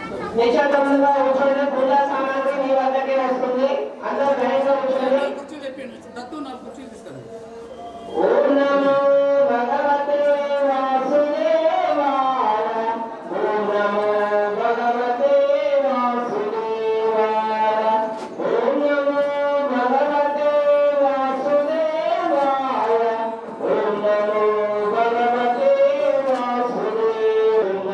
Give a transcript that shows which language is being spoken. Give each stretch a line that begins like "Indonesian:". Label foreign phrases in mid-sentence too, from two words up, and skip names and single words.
Telugu: నిశ్శబ్దంగా కూర్చొని పూజా సామాగ్రి మీ వద్దకే వస్తుంది. అందరూ ధైర్యంగా కూర్చోండి.
Sanskrit: ఓం నమో భగవతే వాసుదేవాయ. ఓం నమో భగవతే వాసుదేవాయ. ఓం నమో భగవతే వాసుదేవాయ. ఓం నమో భగవతే వాసుదేవాయ.